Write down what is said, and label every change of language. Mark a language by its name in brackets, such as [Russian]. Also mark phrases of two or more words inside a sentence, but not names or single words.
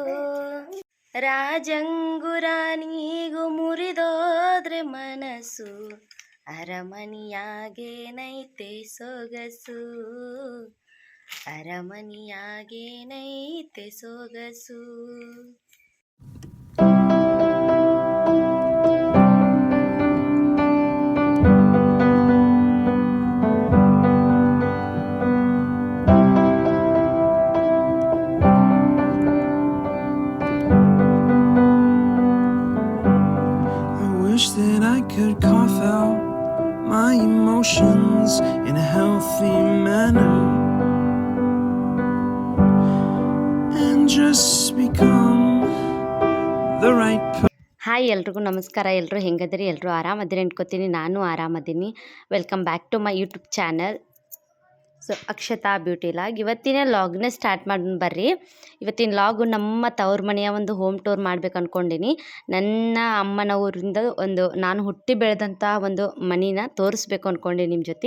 [Kannada] ರಾಜಂಗೂ ರಾಣಿಗೂ ಮುರಿದೋದ್ರೆ ಮನಸ್ಸು, ಅರಮನಿಯಾಗೇನೈತೆ ಸೊಗಸು, ಅರಮನಿಯಾಗೇನೈತೆ ಸೊಗಸು. [English] That I could cough out my emotions in a healthy manner and just become the right person. [Kannada] ಹಾಯ್ ಎಲ್ರಿಗೂ ನಮಸ್ಕಾರ. ಎಲ್ಲರೂ ಹೆಂಗದಿರಿ? ಎಲ್ಲರೂ ಆರಾಮದಿರಿ ಅನ್ಕೋತೀನಿ. ನಾನು ಆರಾಮದೀನಿ. [English] Welcome back to my YouTube channel. [Kannada] ಸೊ ಅಕ್ಷತಾ ಬ್ಯೂಟಿ ಲಾಗ್ ಇವತ್ತಿನ ಲಾಗ್ನ ಸ್ಟಾರ್ಟ್ ಮಾಡೋಣ ಬರ್ರಿ. ಇವತ್ತಿನ ಲಾಗು ನಮ್ಮ ತವ್ರ ಮನೆಯ ಒಂದು [English] home tour [Kannada] ಮಾಡ್ಬೇಕು ಅಂದ್ಕೊಂಡಿನಿ. ನನ್ನ ಅಮ್ಮನ ಊರಿಂದ ನಾನು ಹುಟ್ಟಿ ಬೆಳೆದಂಥ ಒಂದು ಮನಿನ ತೋರಿಸ್ಬೇಕು ಅಂದ್ಕೊಂಡೆ ನಿಮ್ಮ ಜೊತೆ.